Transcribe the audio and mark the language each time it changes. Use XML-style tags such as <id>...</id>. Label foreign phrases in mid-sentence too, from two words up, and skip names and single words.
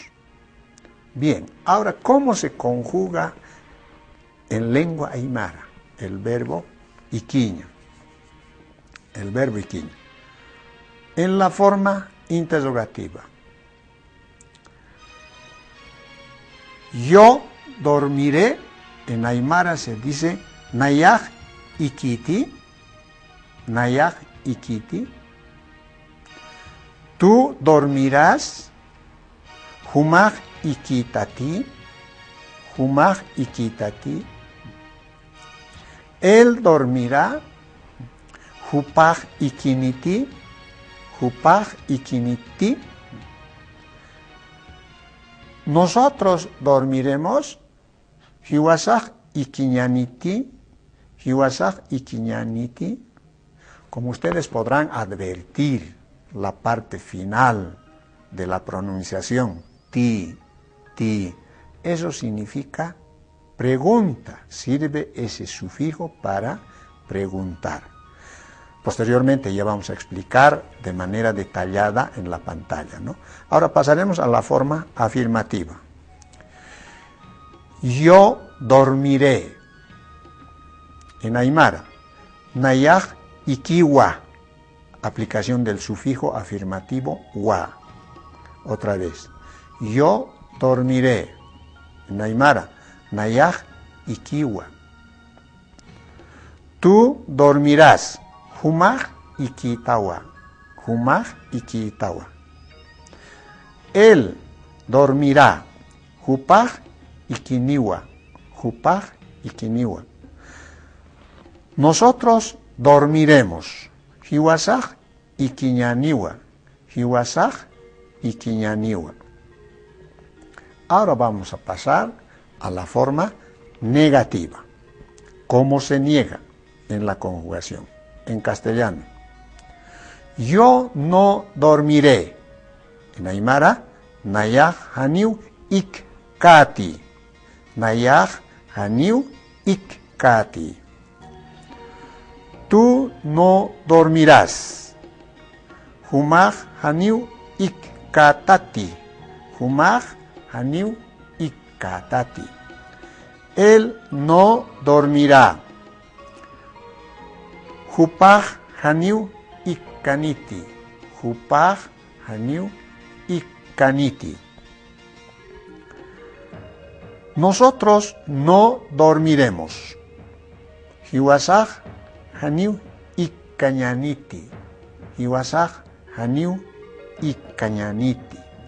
<es>Bien, ahora, ¿cómo se conjuga en lengua aymara el verbo iquiña? El verbo iquiña. En la forma interrogativa. Yo dormiré, en aymara se dice</es> <ay>nayaj ikiti, nayaj ikiti.</ay> <es>Tú dormirás,</es> <ay>humaj ikitati, humaj ikitati.</ay> <es>Él dormirá,</es> <ay>hupaj ikiniti, hupaj ikiniti.</ay> <es>Nosotros dormiremos,</es> <ay>hiwasaj ikiñaniti, hiwasaj ikiñaniti.</ay> <es>Como ustedes podrán advertir, la parte final de la pronunciación, ti, ti, eso significa pregunta, sirve ese sufijo para preguntar. Posteriormente ya vamos a explicar de manera detallada en la pantalla, ¿no? Ahora pasaremos a la forma afirmativa. Yo dormiré. En aymara,</es> <ay>nayaj ikiwa.</ay> <es>Aplicación del sufijo afirmativo wa. Otra vez. Yo dormiré. En aymara,</es> <ay>nayaj ikiwa.</ay> <es>Tú dormirás.</es> <ay>Humaj ikitawa. Humaj ikitawa.</ay> <es>Él dormirá.</es> <ay>Hupaj ikiniwa. Hupaj ikiniwa.</ay> <es>Nosotros dormiremos.</es> <ay>Hiwasaj ikiñaniwa, hiwasaj ikiñaniwa.</ay> <es>Ahora vamos a pasar a la forma negativa. ¿Cómo se niega en la conjugación? En castellano. Yo no dormiré. En aymara,</es> <ay>nayaj haniu ikkati. Nayaj haniu ikkati.</ay> <es>Tú no dormirás.</es> <ay>Humaj haniu ikkatati. Humaj haniu ikkatati.</ay> <es>Él no dormirá.</es> <ay>Hupaj haniu ikkaniti. Hupaj haniu ikkaniti.</ay> <es>Nosotros no dormiremos.</es> <ay>Hiwasaj haniu ikkañaniti. Hiwasaj haniu ikkañaniti.</ay>